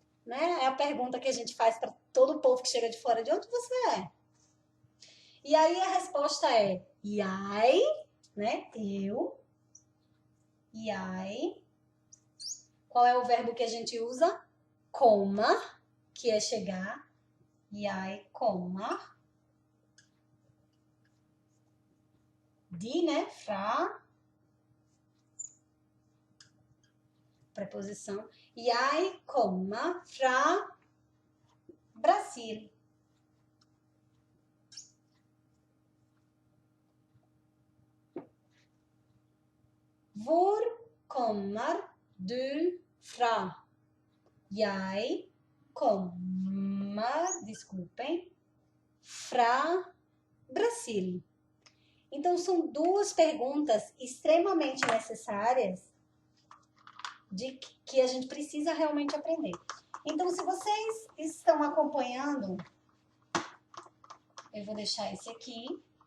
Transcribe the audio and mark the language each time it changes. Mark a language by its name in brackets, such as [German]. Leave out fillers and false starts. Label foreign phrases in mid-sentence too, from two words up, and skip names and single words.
[Portuguese] É a pergunta que a gente faz para todo o povo que chega de fora. De onde você é? E aí a resposta é jeg, né? Eu. Jeg. Qual é o verbo que a gente usa? Kommer, que é chegar. [Norwegian] Jeg kommer. [Portuguese] De, né? Fra. Preposição. [Norwegian] Jeg kommer fra Brasil. Hvor kommer du fra? Jeg kommer, desculpem, fra Brasil. [Portuguese] Então, são duas perguntas extremamente necessárias que a gente precisa realmente aprender. Então, se vocês estão acompanhando, eu vou deixar esse aqui.